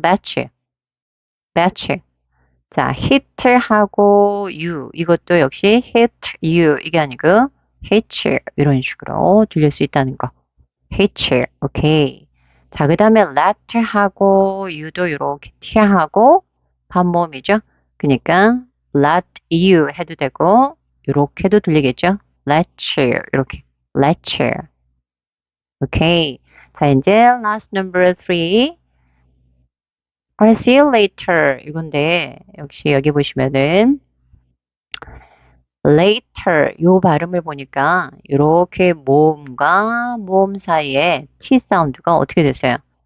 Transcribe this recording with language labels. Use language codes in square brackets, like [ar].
[ko] bet you 자, hit하고 you 이것도 역시 hit you 이게 아니고 hit you 이런 식으로 들릴 수 있다는 거. [en] hit you [ko] 오케이. 자, 그 다음에 let하고 you도 이렇게 t하고 반모음이죠. 그러니까 let you 해도 되고 이렇게도 들리겠죠. [en] let you [ko] 이렇게 [en] let you [ko] 오케이. 자, 이제 [en] last number 3 I'll see you later [ko] 이건데 역시 여기 보시면은 later 요 발음을 보니까 이렇게 모음과 모음 사이에 T 사운드가 어떻게 됐어요?